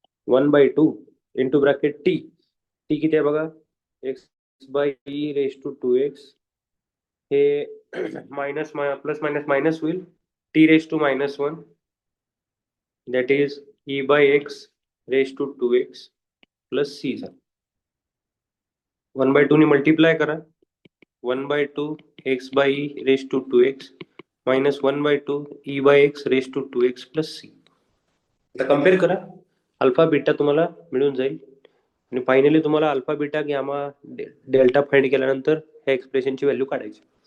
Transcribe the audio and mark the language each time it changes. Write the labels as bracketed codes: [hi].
[mr] 1/2 into bracket T, T किती आहे बघा? [en] X by E raise to 2x, [mr] हे मायनस प्लस मायनस मायनस होईल, [en] T raise to -1 that is e by x raised to 2x plus c झालं. 1/2 [mr] ने multiply करा, [en] 1/2 x by e raised to 2x minus 1/2 e by x raised to 2x plus c. [mr] आता compare करा, alpha beta तुम्हाला मिळून जाईल, आणि finally तुम्हाला alpha beta gamma delta find केल्यानंतर ह्या एक्सप्रेशनची व्हॅल्यू काढायची.